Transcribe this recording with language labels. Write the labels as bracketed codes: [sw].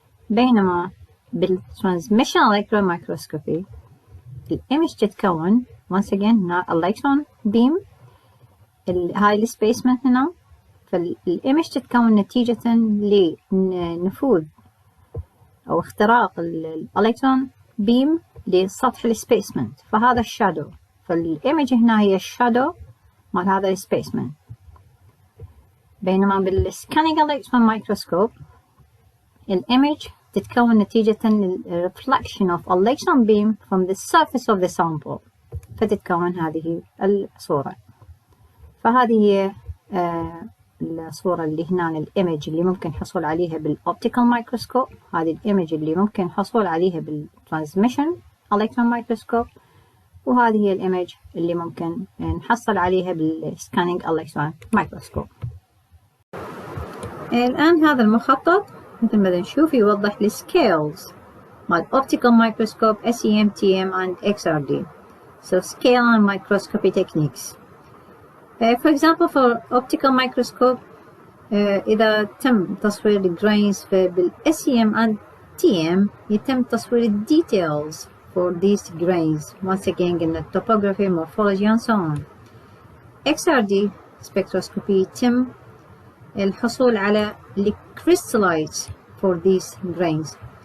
[ar] بينما بالtransmission electron microscopy الإيمج تتكون [en] once again electron beam، [ar] هاي السبيسمن هنا، فالإيمج تتكون نتيجة لنفوذ أو اختراق الإلكترون بيم لسطح السبيسمن، فهذا الشادو، فالإيمج هنا هي الشادو مال هذا السبيسمن. بينما بالسكانينج electron microscope الإيمج تتكون نتيجة [en] reflection of electron beam from the surface of the sample، [ar] فتتكون هذه الصورة. فهذه هي الصورة اللي هنا الإيمج اللي ممكن حصول عليها بالأوبتيكال مايكروسكوب، هذه الإيمج اللي ممكن حصول عليها بالترانسميشن إلكترون مايكروسكوب، وهذه هي الإيمج اللي ممكن نحصل عليها بالسكانينج إلكترون مايكروسكوب. الآن هذا المخطط مثل ما نشوف يوضح السكيلز مال [en] optical microscope [ar] SEM, TM and XRD. [en] So scale and microscopy techniques. For example, for optical microscope, [ar] إذا تم تصوير الجرينز بال [en] SEM and TM [ar] يتم تصوير [en] details for these grains. Once again in the topography, morphology and so on. XRD spectroscopy [ar] يتم الحصول على الكريستالايتس [en] for these grains.